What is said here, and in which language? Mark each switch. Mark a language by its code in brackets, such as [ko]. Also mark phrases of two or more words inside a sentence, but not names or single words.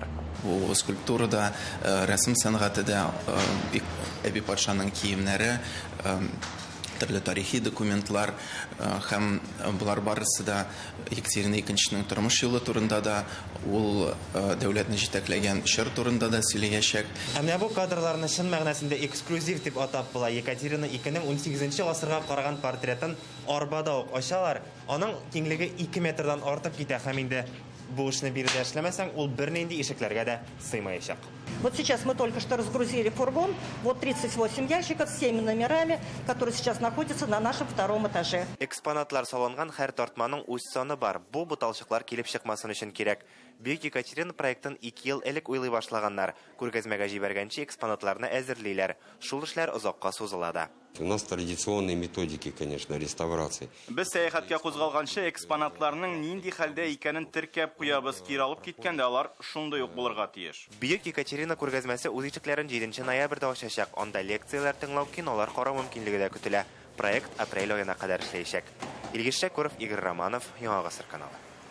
[tt] Бу скульптурада, рәсем сәнгатендә Әби патшаның киемнәре, төрле тарихи документлар һәм булар барысы да Екатерина II-нең тормыш юлы турында да, ул дәүләтне җитәкләгән чор турында да сөйләячәк. Менә бу кадрларны чын мәгънәсендә эксклюзив дип атап була. Екатерина II-нең 18 гасырга караган портретын арбада ук ачалар. Аның киңлеге 2 метрдан артып китә һәм инде бу эшне биредә эшләмәсәң, ул бернинди ишекләргә дә сыймаячак. [ru] Вот сейчас мы только что разгрузили фургон. Вот 38 ящиков с 7 номерами, которые сейчас находятся на нашем втором этаже. [tt] Экспонатлар салынган һәр тартманың үз саны бар. Бу буталчыклар килеп чыкмасын өчен кирәк. Бөек Екатерина проектын 2 ел элек уйлый башлаганнар. Күргәзмәгә җибәргәнче экспонатларны әзерлиләр. Шул эшләр озакка сузыла да. [ru] У нас традиционные методики, конечно, реставрации. [tt] Без сәяхәткә кузгалганчы экспонатларның нинди хәлдә икәнен теркәп куябыз, кире алып киткәндә алар шундый ук булырга тиеш. Бөек Екатерина күргәзмәсе үз ишекләрен 7 ноябрьдә ачачак. Анда лекцияләр тыңлау, кинолар карау мөмкинлеге дә көтелә. Проект апрель аена кадәр эшләячәк. Илгиз Шәкүров, Игорь Романов, Яңа гасыр каналы.